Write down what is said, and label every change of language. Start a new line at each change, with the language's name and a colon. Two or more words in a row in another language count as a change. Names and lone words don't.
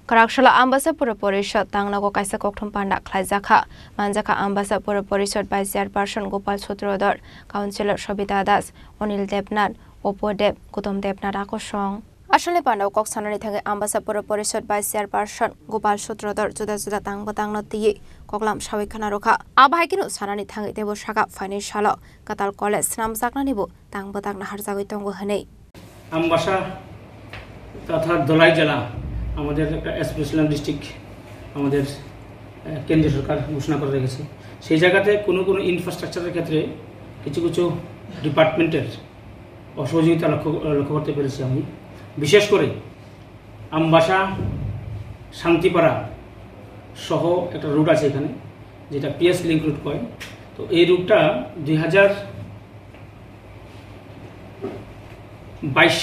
Turkic languages: Karakshla Ambasa Pura Porishad Tangnago Kaisa Koktum Panda Klaizaka Manjaka Ambasa Pura Porishad by Chairperson Gopal Sutrodar Councillor Shobita Das Onil Debnath Opo Deb Kutom Debnath Akosong Ashole Panda Kok Sanani Thage Ambasa Pura Porishad by Chairperson Gopal Sutrodar Juda Juda Tang Noti Koklam Shawi Kanaroka Abhaikinu Sanani Thage Debo Shaka Financial Katal College Nam Sakna Nibu Tang Batang Naharzawi Tongo Hane
Bangla: Ambasa তথা দলাই জেলা আমাদের
English: special district
Bangla: আমাদের কেন্দ্রীয় সরকার ঘোষণা করে রেখেছে সেই জায়গাতে কোনো ইনফ্রাস্ট্রাকচারের ক্ষেত্রে কিছু ডিপার্টমেন্টের অসহযোগিতা লক্ষ্য করতে পেরেছি আমি বিশেষ করে আমবাসা শান্তিপাড়া সহ একটা রুট আছে এখানে যেটা
English: PS link route
Bangla: কয় তো এই রুটটা 2022